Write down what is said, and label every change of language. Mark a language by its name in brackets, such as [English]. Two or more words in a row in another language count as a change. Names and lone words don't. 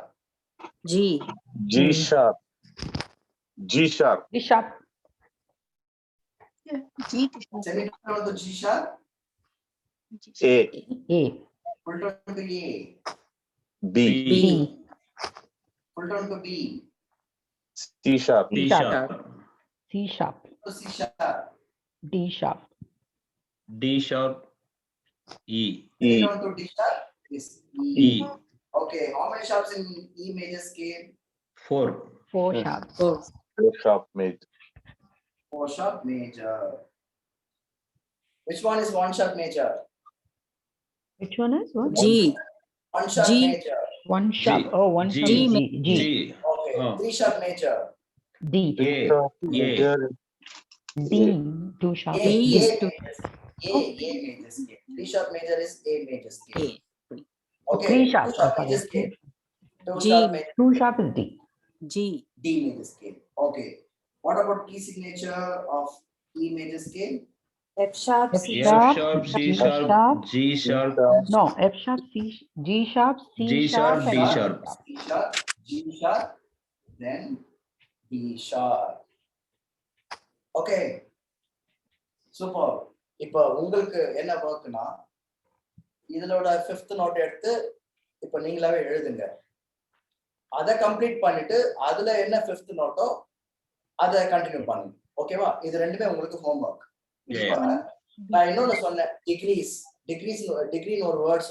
[English] G sharp. G sharp. G sharp. Semitone to G sharp. A. Full tone to A. B. Full tone to B. C sharp. C sharp. C sharp. To C sharp. D sharp. D sharp. E. Semitone to D sharp is E. E. Okay, how many sharps in E major scale? 4. 4 sharp. 4 sharp major. 4 sharp major. Which one is 1 sharp major? Which one is what? G. 1 sharp G. major. 1 sharp. G. Oh, 1 G. sharp. G. G. Okay, Oh. 3 sharp major. D. A. Major. D. 2 sharp. A, is A, two. A major scale. 3 sharp major is A major scale. Okay, 3 sharp. 2 sharp major scale. 2 G. sharp major, 2 sharp is D. G. D major scale. Okay. What about key signature of E major scale? F sharp, F C F sharp. sharp, C F sharp, sharp. G sharp, No, F sharp, G sharp, C G sharp, sharp, D and F sharp. C sharp, G sharp, then D sharp. Okay. Super. [Tamil] இப்போ உங்களுக்கு என்ன ஒர்க்னா இதனோட [English] 5th note [Tamil] எடுத்து இப்போ நீங்களாவே எழுதுங்க. அதை கம்ப்ளீட் பண்ணிட்டு அதுல என்ன 5th நோட்டோ அதை கண்டினியூ பண்ணுங்க. ஓகேவா? இது ரெண்டுமே உங்களுக்கு ஹோம்வொர்க். நான் இன்னொன்னு சொன்னேன், டிகிரின்னு ஒரு வேர்ட் சொன்னேன் இல்லைங்களா?